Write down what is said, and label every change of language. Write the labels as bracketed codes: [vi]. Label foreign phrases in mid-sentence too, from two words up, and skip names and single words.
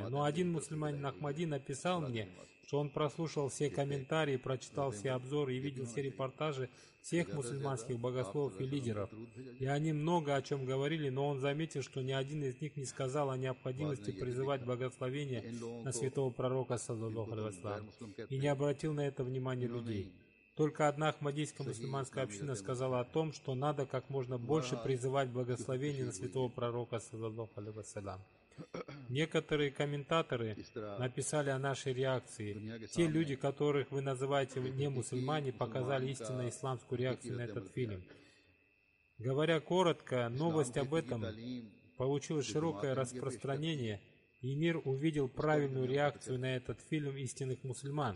[ru] Но один мусульманин Ахмади написал мне, что он прослушал все комментарии, прочитал все обзоры и видел все репортажи всех мусульманских богословов и лидеров. И они много о чем говорили, но он заметил, что ни один из них не сказал о необходимости призывать благословение на святого пророка, [ar] صلى الله عليه وسلم, [ru] и не обратил на это внимания людей. Только одна ахмадийская мусульманская община сказала о том, что надо как можно больше призывать благословение на святого пророка, [ar] صلى الله عليه وسلم. [ru] Некоторые комментаторы написали о нашей реакции. Те люди, которых вы называете не мусульмане, показали истинно исламскую реакцию на этот фильм. Говоря коротко, новость об этом получила широкое распространение, и мир увидел правильную реакцию на этот фильм истинных мусульман.